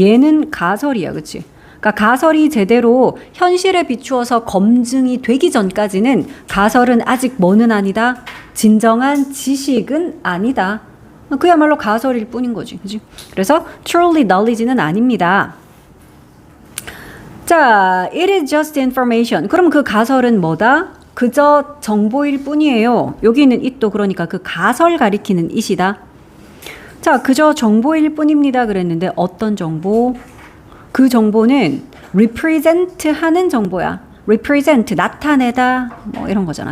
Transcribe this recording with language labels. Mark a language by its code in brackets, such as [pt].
[ko] 얘는 가설이야. 그치? 그러니까 가설이 제대로 현실에 비추어서 검증이 되기 전까지는 가설은 아직 뭐는 아니다? 진정한 지식은 아니다. 그야말로 가설일 뿐인 거지. 그치? 그래서 [en] truly knowledge [ko] 는 아닙니다. 자, [en] it is just information. [ko] 그럼 그 가설은 뭐다? 그저 정보일 뿐이에요. 여기 있는 it도 그러니까 그 가설 가리키는 it이다. 자, 그저 정보일 뿐입니다. 그랬는데 어떤 정보? 그 정보는 represent 하는 정보야. represent, 나타내다, 뭐 이런 거잖아.